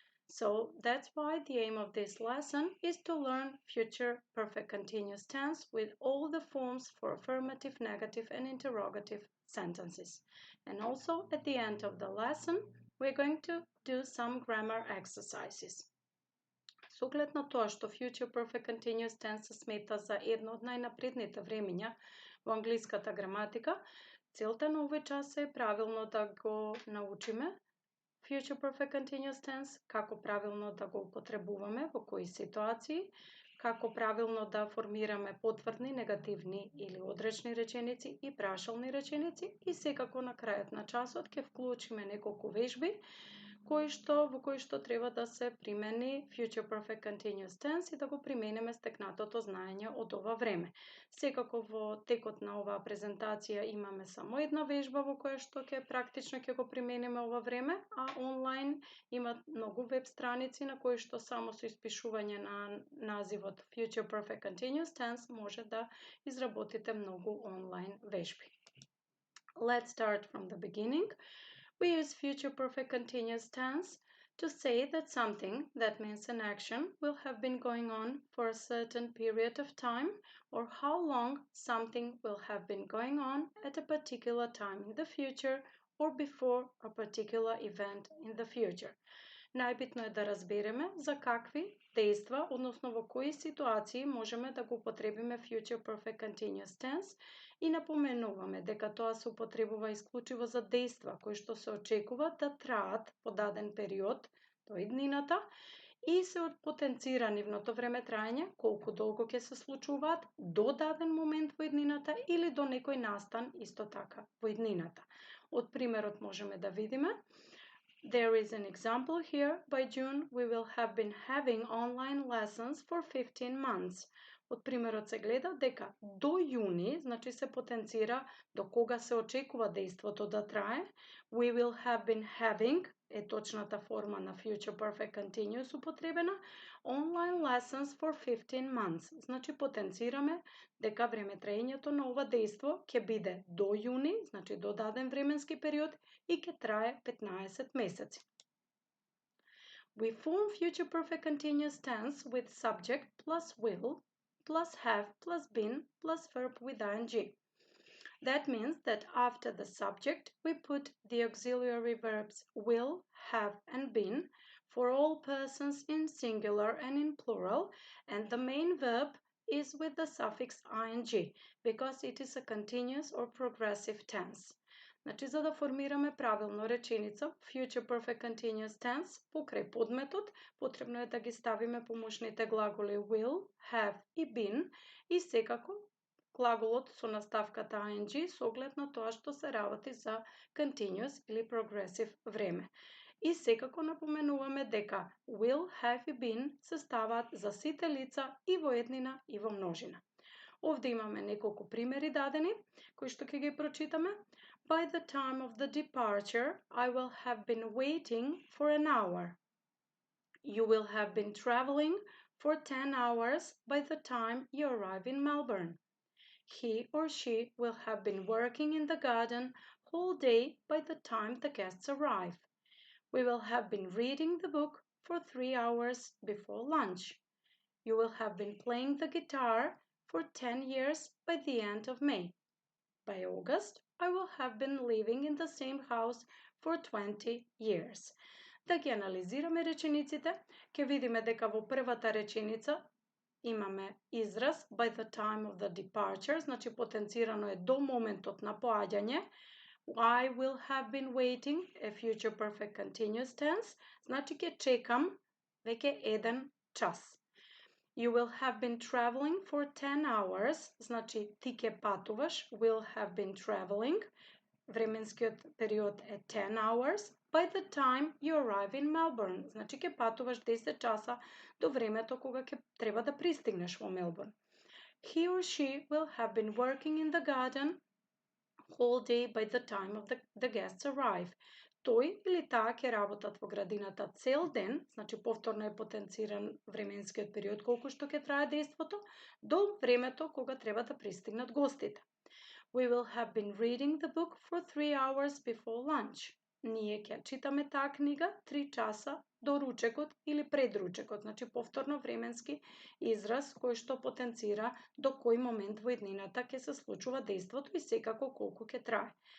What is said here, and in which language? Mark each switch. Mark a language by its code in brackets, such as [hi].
[en] So that's why the aim of this lesson is to learn future perfect continuous tense with all the forms for affirmative, negative, and interrogative sentences. And also at the end of the lesson, we're going to do some grammar exercises. [mk] С оглед на тоа што Future Perfect Continuous Tense се смета за едно од најнапредните времиња во англиската граматика, целта на овој час е правилно да го научиме Future Perfect Continuous Tense, како правилно да го употребуваме, во кои ситуации, како правилно да формираме потврдни, негативни или одречни реченици и прашални реченици и секако на крајот на часот ќе вклучиме неколку вежби во кои што треба да се примени Future Perfect Continuous Tense и да го примениме стекнатото знаење од ова време. Секако во текот на оваа презентација имаме само една вежба во која што практично ќе го примениме ова време, а онлайн има многу веб страници на кои што само со испишување на називот Future Perfect Continuous Tense може да изработите многу онлайн вежби. [en] Let's start from the beginning. We use future perfect continuous tense to say that something, that means an action, will have been going on for a certain period of time, or how long something will have been going on at a particular time in the future or before a particular event in the future. [mk] Најбитно е да разбереме за какви дејства, односно во кои ситуации можеме да го употребиме future perfect continuous tense и напоменуваме дека тоа се употребува исклучиво за дејства кои што се очекува да траат по даден период до иднината и се потенцира нивното време траење, колку долго ќе се случуваат до даден момент во иднината или до некој настан исто така во иднината. Од примерот можеме да видиме [en] There is an example here. By June, we will have been having online lessons for 15 months. [mk] Од примерот се гледа дека до јуни, значи се потенцира до кога се очекува дејството да трае. [en] We will have been having [mk] е точната форма на [en] future perfect continuous употребена. Online lessons for 15 months. [mk] Значи потенцираме дека времетраењето на ова дејство ќе биде до јуни, значи до даден временски период и ќе трае 15 месеци. [en] We form future perfect continuous tense with subject plus will plus have plus been plus verb with ing. That means that after the subject, we put the auxiliary verbs will, have, and been for all persons in singular and in plural, and the main verb is with the suffix ing because it is a continuous or progressive tense. [mk] Значи, за да формираме правилно реченица, future perfect continuous tense, покрај подметот, потребно е да ги ставиме помошните глаголи will, have и been и секако глаголот со наставката ing со оглед на тоа што се работи за continuous или progressive време. И секако напоменуваме дека will, have и been се ставаат за сите лица и во еднина и во множина. Овде имаме неколку примери дадени, кои што ќе ги прочитаме. [en] By the time of the departure, I will have been waiting for an hour. You will have been traveling for 10 hours by the time you arrive in Melbourne. He or she will have been working in the garden all day by the time the guests arrive. We will have been reading the book for 3 hours before lunch. You will have been playing the guitar for 10 years by the end of May. By August, I will have been living in the same house for 20 years. [mk] Да ги анализираме речениците, ќе видиме дека во првата реченица имаме израз [en] by the time of the departure, [mk] значи потенцирано е до моментот на поаѓање. [en] I will have been waiting, a future perfect continuous tense, [mk] значи ќе чекам веќе 1 час. [en] You will have been traveling for 10 hours, [mk] значи ти ќе патуваш, [en] will have been traveling, [mk] временскиот период е 10 hours, [en] by the time you arrive in Melbourne, [mk] значи ќе патуваш 10 часа до времето кога ќе треба да пристигнеш во Мелбурн. [en] He or she will have been working in the garden whole day by the time of the guests arrive. [mk] Тој или таа ќе работат во градината цел ден, значи повторно е потенциран временскиот период колку што ќе трае дејството, до времето кога треба да пристигнат гостите. [en] We will have been reading the book for 3 hours before lunch. [mk] Ние ќе читаме таа книга 3 часа до ручекот или пред ручекот, значи повторно временски израз кој што потенцира до кој момент во иднината ќе се случува дејството и секако колку ќе трае.